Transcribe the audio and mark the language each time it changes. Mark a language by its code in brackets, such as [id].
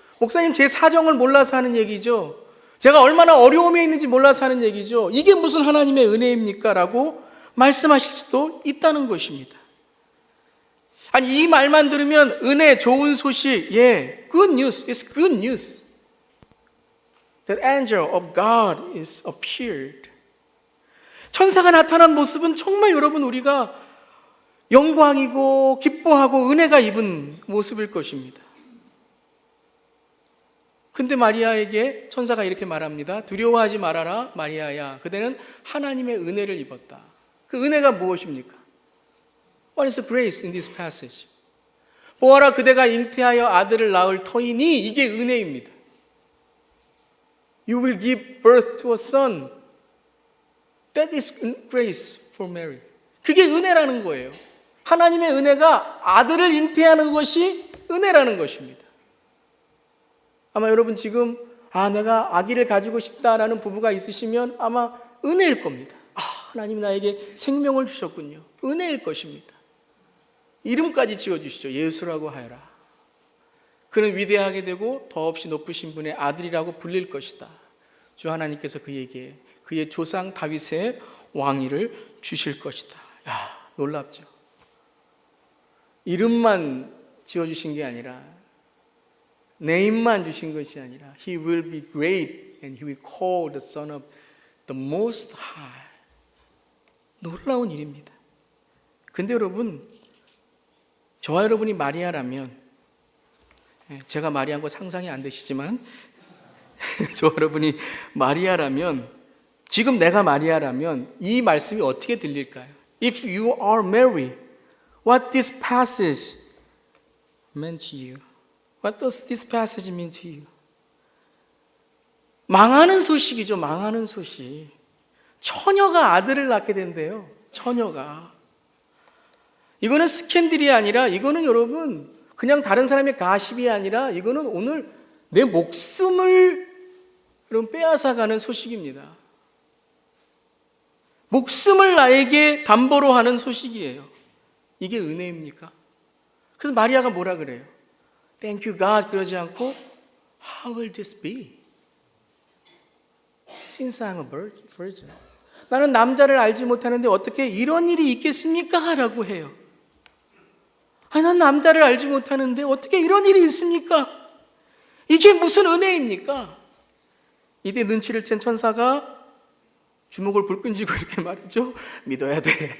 [ko] 목사님, 제 사정을 몰라서 하는 얘기죠. 제가 얼마나 어려움에 있는지 몰라서 하는 얘기죠. 이게 무슨 하나님의 은혜입니까? 라고 말씀하실 수도 있다는 것입니다. 아니, 이 말만 들으면 은혜, 좋은 소식, [en] good news, it's good news. That angel of God is appeared. [ko] 천사가 나타난 모습은 정말 여러분 우리가 영광이고 기뻐하고 은혜가 입은 모습일 것입니다. 근데 마리아에게 천사가 이렇게 말합니다. 두려워하지 말아라, 마리아야. 그대는 하나님의 은혜를 입었다. 그 은혜가 무엇입니까? [en] What is the grace in this passage? [ko] 보아라, 그대가 잉태하여 아들을 낳을 터이니, 이게 은혜입니다. [en] You will give birth to a son. That is grace for Mary. [ko] 그게 은혜라는 거예요. 하나님의 은혜가 아들을 잉태하는 것이 은혜라는 것입니다. 아마 여러분 지금 내가 아기를 가지고 싶다라는 부부가 있으시면 아마 은혜일 겁니다. 하나님 나에게 생명을 주셨군요. 은혜일 것입니다. 이름까지 지어주시죠. 예수라고 하여라. 그는 위대하게 되고 더없이 높으신 분의 아들이라고 불릴 것이다. 주 하나님께서 그에게 그의 조상 다윗의 왕위를 주실 것이다. 놀랍죠. 이름만 지어주신 게 아니라, 네임만 주신 것이 아니라 [en] He will be great and He will call the Son of the Most High. [ko] 놀라운 일입니다. 근데 여러분, 저와 여러분이 마리아라면, 제가 마리아인 거 상상이 안 되시지만 저와 여러분이 마리아라면, 지금 내가 마리아라면 이 말씀이 어떻게 들릴까요? [en] If you are Mary, what this passage meant to you? What does this passage mean to you? [ko] 망하는 소식이죠. 망하는 소식. 처녀가 아들을 낳게 된대요. 처녀가. 이거는 스캔들이 아니라, 이거는 여러분 그냥 다른 사람의 가십이 아니라, 이거는 오늘 내 목숨을 여러분 빼앗아가는 소식입니다. 목숨을 나에게 담보로 하는 소식이에요. 이게 은혜입니까? 그래서 마리아가 뭐라 그래요? [en] Thank you God [ko] 그러지 않고 [en] How will this be? Since I'm a virgin. [ko] 나는 남자를 알지 못하는데 어떻게 이런 일이 있겠습니까? 라고 해요. 난 남자를 알지 못하는데 어떻게 이런 일이 있습니까? 이게 무슨 은혜입니까? 이때 눈치를 챈 천사가 주먹을 불끈쥐고 이렇게 말이죠. 믿어야 돼.